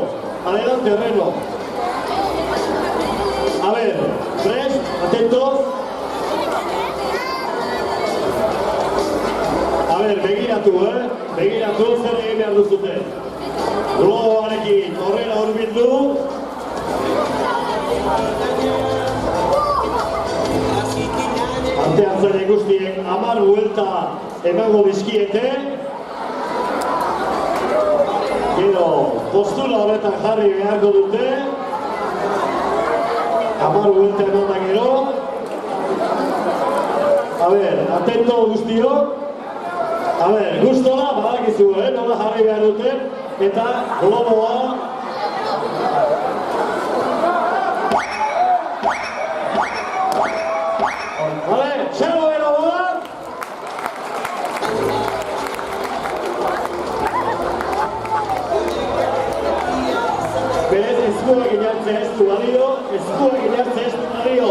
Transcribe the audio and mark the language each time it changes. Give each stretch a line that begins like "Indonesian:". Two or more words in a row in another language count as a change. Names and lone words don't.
Spanish: Adelante, Reno. A ver, 3, atentos. A ver,
Basque: begiratu, begiratu, zer egin behar duzute. Globoarekin horrela hurbildu. Artean guztiek 10 buelta emango dizkiete. Gero, postura horretan jarri beharko dute. 10 buelta eman da gero.
Spanish: A ver, atento guztiok. A ver,
Basque: gustora, badakizu, nola jarri behar duten. Eta globoa. Vale, txalo bero bat! Berez, eskuak inartzea ez du balio, eskuak inartzea ez du balio.